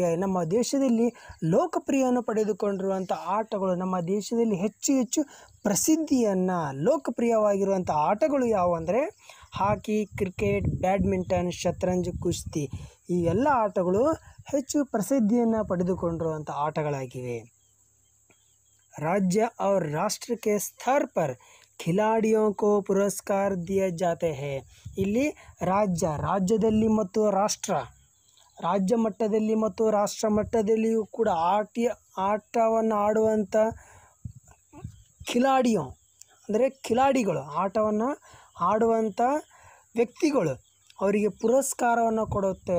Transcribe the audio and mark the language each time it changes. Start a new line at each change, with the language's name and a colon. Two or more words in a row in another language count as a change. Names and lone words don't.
Kannada: ನಮ್ಮ ದೇಶದಲ್ಲಿ ಲೋಕಪ್ರಿಯವನ್ನು ಪಡೆದುಕೊಂಡಿರುವಂಥ ಆಟಗಳು, ನಮ್ಮ ದೇಶದಲ್ಲಿ ಹೆಚ್ಚು ಪ್ರಸಿದ್ಧಿಯನ್ನು ಲೋಕಪ್ರಿಯವಾಗಿರುವಂಥ ಆಟಗಳು ಯಾವುವು ಅಂದರೆ ಹಾಕಿ, ಕ್ರಿಕೆಟ್, ಬ್ಯಾಡ್ಮಿಂಟನ್, ಶತರಂಜ್, ಕುಸ್ತಿ. ಈ ಎಲ್ಲ ಆಟಗಳು ಹೆಚ್ಚು ಪ್ರಸಿದ್ಧಿಯನ್ನು ಪಡೆದುಕೊಂಡಿರುವಂಥ ಆಟಗಳಾಗಿವೆ.
Hindi: राज्य और राष्ट्र के स्तर पर खिलाड़ियों को पुरस्कार दिए जाते हैं.
Kannada: ಇಲ್ಲಿ ರಾಜ್ಯದಲ್ಲಿ ಮತ್ತು ರಾಜ್ಯ ಮಟ್ಟದಲ್ಲಿ ಮತ್ತು ರಾಷ್ಟ್ರ ಮಟ್ಟದಲ್ಲಿಯೂ ಕೂಡ ಆಟವನ್ನು ಆಡುವಂಥ ಕಿಲಾಡಿಗಳು ಆಟವನ್ನು ಆಡುವಂಥ ವ್ಯಕ್ತಿಗಳು ಅವರಿಗೆ ಪುರಸ್ಕಾರವನ್ನು ಕೊಡುತ್ತೆ.